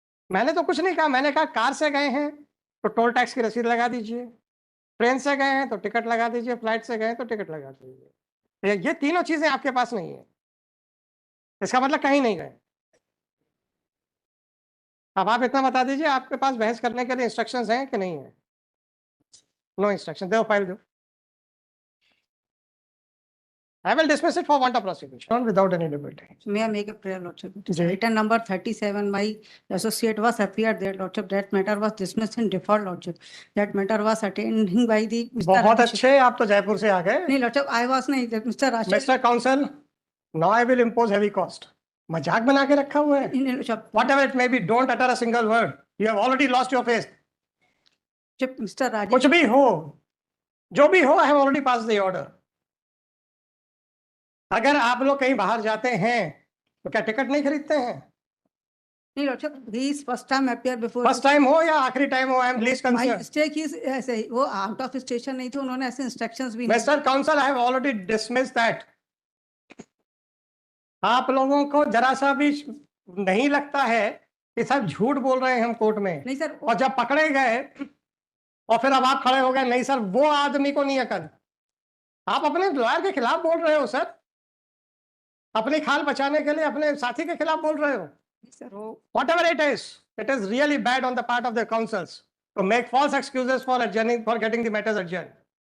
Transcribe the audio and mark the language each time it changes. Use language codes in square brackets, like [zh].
[hi] मैंने तो कुछ नहीं कहा, मैंने कहा कार से गए हैं तो टोल टैक्स की रसीद लगा दीजिए, ट्रेन से गए हैं तो टिकट लगा दीजिए, फ्लाइट से गए हैं तो टिकट लगा दीजिए। ये तीनों चीजें आपके पास नहीं है, इसका मतलब कहीं नहीं गए। अब आप इतना बता दीजिए, आपके पास बहस करने के लिए इंस्ट्रक्शंस हैं कि नहीं है? [en] no instruction, [hi] दो फाइल दो। [en] I will dismiss it for want of prosecution without any liberty. May I make a prayer, Lordship? [hi] Ji. [en] Item number 37, my associate was appeared there, Lordship. That matter was dismissed in default, Lordship. That matter was attending by the Mr. [hi] बहुत [en] Rajesh. [hi] अच्छे, आप तो जयपुर से आ गए। नहीं [en] Lordship, I was नहीं Mr. Rajesh. Mr. Counsel, now I will impose heavy cost. [hi] मजाक बना के रखा हुआ है। नहीं Lordship. [en] Whatever it may be, don't utter a single word. You have already lost your face. Mr. Rajesh. [hi] कुछ भी हो, जो भी हो, [en] I have already passed the order. [hi] अगर आप लोग कहीं बाहर जाते हैं तो क्या टिकट नहीं खरीदते हैं? नहीं [en] Lordship, he is first time appear before. [hi] First time हो या आखिरी टाइम हो, [en] I am least My concern. mistake is [hi] ऐसे वो [en] out of station [hi] नहीं थे, उन्होंने ऐसे इंस्ट्रक्शंस भी नहीं। [en] Mister counsel, I have already dismissed that. [hi] आप लोगों को जरा सा भी नहीं लगता है कि सब झूठ बोल रहे हैं हम कोर्ट में? नहीं सर। और जब पकड़े गए और फिर अब आप खड़े हो गए, नहीं सर वो आदमी को नहीं अकल। आप अपने लॉयर के खिलाफ बोल रहे हो सर, अपनी खाल बचाने के लिए अपने साथी के खिलाफ बोल रहे हो। [en] Whatever it is really bad on the part of the counsels to make false excuses for adjourning, for getting the matters adjourned.